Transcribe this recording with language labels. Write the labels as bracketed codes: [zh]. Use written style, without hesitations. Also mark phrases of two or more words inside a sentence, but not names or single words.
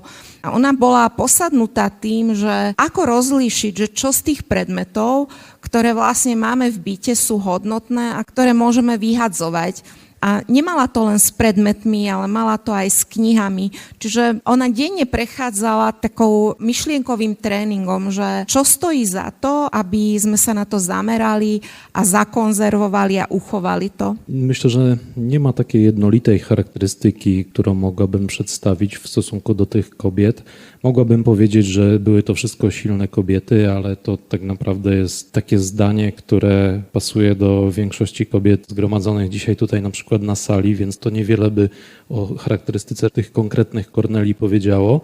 [sk] A ona bola posadnutá tým, že ako rozlíšiť, že čo z tých predmetov, ktoré vlastne máme v byte, sú hodnotné a ktoré môžeme vyhadzovať. A nemala to len s predmetmi, ale mala to aj s knihami. Čiže ona denne prechádzala takou myšlienkovým tréningom, že čo stojí za to, aby sme sa na to zamerali a zakonzerwowali a uchowali to. [pl] Myślę, że nie ma takiej jednolitej charakterystyki, którą mogłabym przedstawić w stosunku do tych kobiet. Mogłabym powiedzieć, że były to wszystko silne kobiety, ale to tak naprawdę jest takie zdanie, które pasuje do większości kobiet zgromadzonych dzisiaj tutaj na przykład na sali, więc to niewiele by o charakterystyce tych konkretnych Korneli powiedziało.